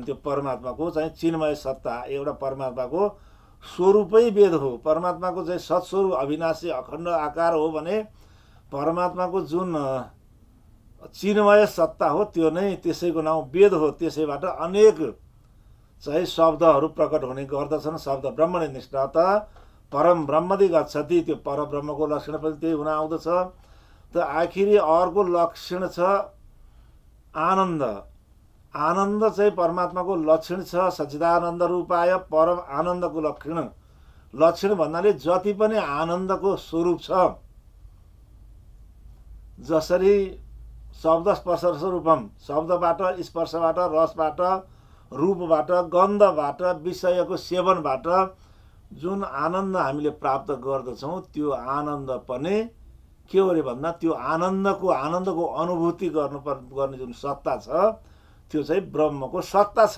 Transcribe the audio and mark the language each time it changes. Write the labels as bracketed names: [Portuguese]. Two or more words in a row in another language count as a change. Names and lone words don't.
[Nepali] त्यो परमात्माको चाहिँ चिन्मय सत्ता, एउटा परमात्माको स्वरूपै वेद हो। परमात्माको चाहिँ सत्स्वरूप अविनाशी अखण्ड आकार हो भने परमात्माको जुन चिन्मय सत्ता हो त्यो नै त्यसैको नाम वेद हो। त्यसैबाट अनेक चाहिँ शब्दहरू प्रकट हुने गर्दछन्। [Sanskrit] शब्द ब्रह्मणे निष्ठात परम ब्रह्मदि गच्छति, [Nepali] त्यो परब्रह्मको लक्षण पनि त्यही हुन आउँदछ। त आखिरी अर्को लक्षण छ आनन्द। आनन्द चाहिँ परमात्माको लक्षण छ। [Sanskrit] सच्चिदानन्द रूपाय [Nepali] परम आनन्दको लक्षण भन्नाले जति पनि आनन्दको स्वरूप छ, जसरी [Sanskrit] शब्द स्पर्श रस रूपम, [Nepali] शब्दबाट, स्पर्शबाट, रसबाट, रूपबाट, गन्धबाट, विषयको सेवनबाट जुन आनन्द हामीले प्राप्त गर्दछौँ त्यो आनन्द पनि के हो रे भन्दा त्यो आनन्दको अनुभूति गर्ने जुन सत्ता छ त्यो चाहिँ ब्रह्मको सत्ता छ।